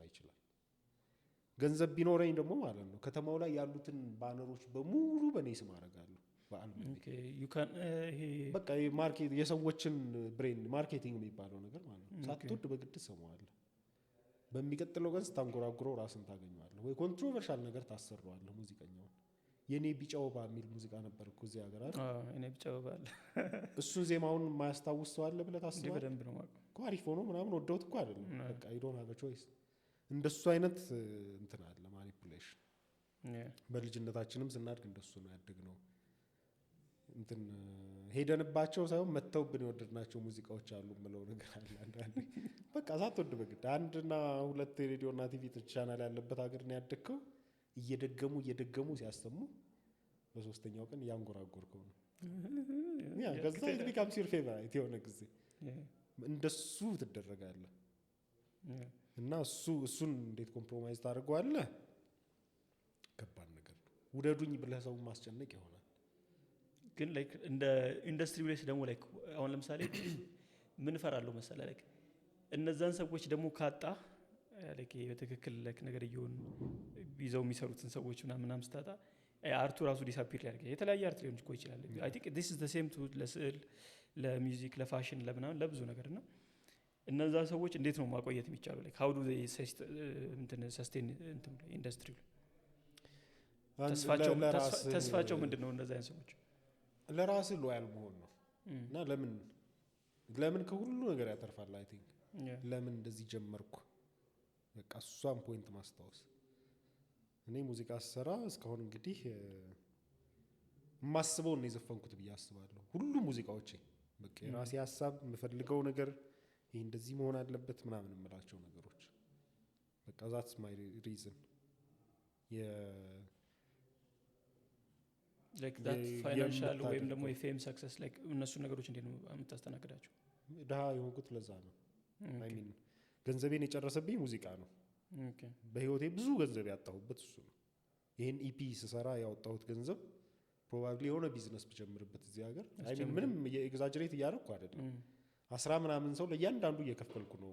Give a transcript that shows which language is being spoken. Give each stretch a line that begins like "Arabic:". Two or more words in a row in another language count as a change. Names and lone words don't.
Amharic: ይችላል። ገንዘብ ቢኖረኝ ደግሞ ማለት ነው ከተማው ላይ ያሉትን ባነሮች በሙሉ በኔ ስም አደርጋለሁ በአልበም በቃ ማርኬት የሰዎችን
English: brain marketing
Amharic: የሚባለው ነገር ማለት ነው። ሳትወድ በግድ ሰማዋለህ። በሚቀጥለው ቀን ስታንጎራጉረው ራስን ታገኘዋለህ ወይ ኮንትሮቨርሻል ነገር ታሰራዋለህ። ሙዚቀኛው የኔ ቢጫ ወባ የሚል ሙዚቃ ነበር እኮ እዚህ ሀገር አይደል? እኔ ቢጫ ወባ አለ እሱን ዜማውን የማያስታውስ ሰው አለ ብለህ ታስባለህ? በደንብ ነው ማለት እኮ አሪፍ ሆኖ ምናምን ወደውት እኮ አይደለም በቃ
English: you don't have a choice።
Amharic: እንደሱ አይነት እንትን አለ ማኒፑሌሽን። በልጅነታችንም ስናድግ እንደሱ ነው ያደግነው። እንትን ሄደንባቸው ሳይሆን መተውብን የወደድናቸው ሙዚቃዎች አሉ የምለው ነገር አለ አንዳንዴ። በቃ ሳትወድ በግድ 1 እና 2 ሬዲዮ እና ቲቪ ቻናል ያለበት ሀገር ነው ያደግከው። እየደገሙ ሲያሰሙ በሶስተኛው ቀን ያንጎራጎርከው ነው ያ ከዛ
English: it becomes your favorite
Amharic: የሆነ ጊዜ እንደሱ ትደረጋለህ። እና እሱን እንዴት ኮምፕሮማይዝ ታደርገዋለህ? ከባድ ነገር ነው። ውደዱኝ ብለህ ሰው ማስጨነቅ ይሆናል። ግን ላይክ እንደ ኢንዱስትሪ ብለሽ ደግሞ ላይክ አሁን ለምሳሌ ምን እፈራለሁ መሰለህ ላይክ እነዛን ሰዎች ደግሞ ካጣ ላይክ በትክክል ላይክ ነገር እየሆኑ ይዘው የሚሰሩትን ሰዎች ምናምን ስታጣ አርቱ ራሱ ዲሳፒር ሊያደርግ የተለያየ አርት ሊሆን እኮ ይችላል።
English: I think this is the same to
Amharic: ለስዕል፣ ለሚውዚክ፣ ለፋሽን፣ ለምናምን ለብዙ ነገር እና እነዛ ሰዎች እንዴት ነው ማቆየት የሚቻለው? ላይክ how do they sustain ኢንዱስትሪ? ተስፋቸው ምንድነው? እነዛ አይነት ሰዎች ለራስ ሎያል መሆን ነው እና ለምን ከሁሉ ነገር ያተርፋል። አይ ቲንክ ለምን እንደዚህ ጀመርኩ በቃ እሷን ፖይንት ማስታወስ። እኔ ሙዚቃ ስሰራ እስካሁን እንግዲህ የማስበውን ነው የዘፈንኩት ብዬ አስባለሁ። ሁሉ ሙዚቃዎቼ በቃ የራሴ ሀሳብ የምፈልገው ነገር ይሄ እንደዚህ መሆን አለበት ምናምን የምላቸው ነገሮች በቃ that's my reason
English: like that financial
Amharic: ወይም ደግሞ
English: fame success
Amharic: like እነሱ ነገሮች እንዴት ነው የምታስተናግዳቸው? ድሃ የሆንኩት ለዛ ነው።
English: I mean
Amharic: ገንዘቤን የጨረሰብኝ ሙዚቃ ነው። በህይወቴ ብዙ ገንዘብ ያጣሁበት እሱ ነው። ይሄን ኢፒ ስሰራ ያወጣሁት ገንዘብ ፕሮባብሊ የሆነ ቢዝነስ ብጀምርበት እዚህ ሀገር
English: I mean
Amharic: ምንም ኤግዛጀሬት እያደረኩ አይደለም 10 ምናምን ሰው ለእያንዳንዱ እየከፈልኩ ነው።